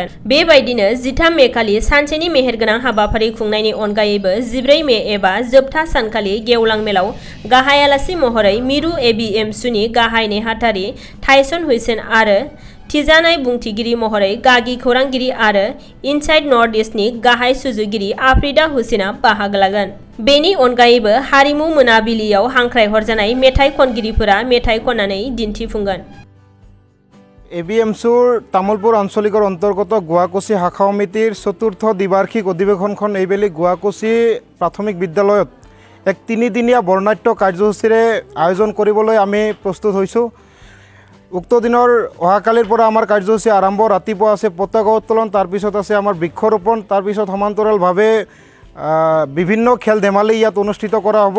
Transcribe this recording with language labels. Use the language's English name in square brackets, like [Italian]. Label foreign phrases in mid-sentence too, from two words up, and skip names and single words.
[Bodo] बेबायदिनो 13 मे खालि सानसेनि मेहेरगोनां हाबाफारि खुंनायनि अनगायैबो 14 मे एबा जोबथा सानखालि गेवलां मेलाव गाहाय आलासि महरै मिरु एबिएमसुनि गाहाय नेहाथारि टाइसन हुसैन आरो थिजानाय बुंथिगिरि महरै गागि खौरांगिरि आरो इनसाइड नर्थ इस्टनि गाहाय सुजुगिरि आफ्रिदा हुसैना बाहागो लागोन। बेनि अनगायैबो हारिमु मोनाबिलियाव हांख्रायहरजानाय मेथाइ खनगिरिफोरा मेथाइ खननानै दिन्थिफुंगोन। [Assamese] एबिएमसुर तामुलपुर आঞ্চলিকৰ অন্তৰ্গত গুৱাকুচি শাখা সমিতিৰ চতুৰ্থ দ্বিবাৰ্ষিক অধিৱেশনখন এইবেলি গুৱাকুচি প্ৰাথমিক বিদ্যালয়ত এক 3দিনীয়া বৰ্ণাঢ্য কাৰ্যসূচীৰে আয়োজন কৰিবলৈ আমি প্ৰস্তুত হৈছোঁ। উক্ত দিনৰ অহাকালিৰ পৰা আমাৰ কাৰ্যসূচী আৰম্ভ। ৰাতিপুৱা আছে পতাকা উত্তোলন, তাৰপিছত আছে আমাৰ বৃক্ষৰোপণ, তাৰপিছত সমান্তৰালভাৱে বিভিন্ন খেল ধেমালি ইয়াত অনুষ্ঠিত কৰা হ'ব।